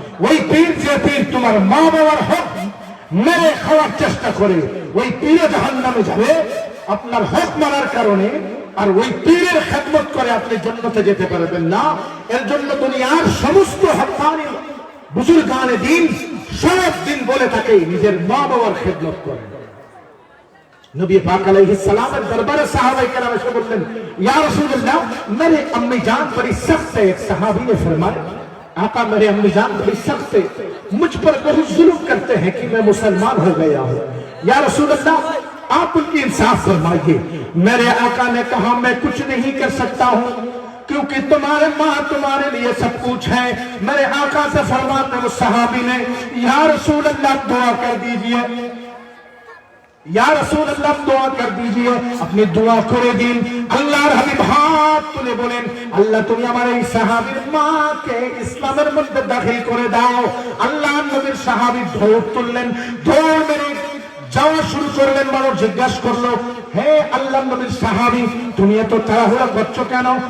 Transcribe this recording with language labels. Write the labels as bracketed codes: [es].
[bn] ওই পীর, যে পীর তোমার মা বাবার হক মেরে খাওয়ার চেষ্টা করে, ওই পীরে জাহান্নামে যাবে আপনার হক মারার কারণে। আর ওই পীরের খেদমত করে আপনি জান্নাতে যেতে পারবেন না। এর জন্য দুনিয়ার সমস্ত হক্কানি বুজুর্গানে দ্বীন সব দিন বলে থাকে নিজের মা বাবার খেদমত করেন। [hi] नबी पाक अलैहिस्सलाम दरबार सहाबाए किराम से बोलते हैं, या रसूलल्लाह मेरे अम्मी जान बड़ी सख्त है। एक सहाबी ने फरमाया, आका मेरे अम्मी जान बड़ी सख्त है, मुझ पर बहुत जुल्म करते हैं कि मैं मुसलमान हो गया हूँ। या रसूलल्लाह आप उनकी इंसाफ फरमाइए। मेरे आका ने कहा, मैं कुछ नहीं कर सकता हूँ क्योंकि तुम्हारे माँ तुम्हारे लिए सब कुछ है। मेरे आका से फरमाते उस सहाबी ने, या रसूल अल्लाह दुआ कर दीजिए, या रसूल अल्लाह दुआ कर दीजिए। अपनी दुआ करे दिन [bn] আল্লাহর হাবিব হাত তুলে বলেন, আল্লাহ তুমি আমার এই সাহাবীর মাকে ইসলামের মধ্যে দাখিল করে দাও। আল্লাহর নবীর সাহাবী দৌড় তুললেন, দৌড় মেরে যাওয়া শুরু করলেন। মানুষ জিজ্ঞাসা করলো, হে আল্লাহর নবীর সাহাবী তুমি এত তাড়াহুড়া করছো কেন?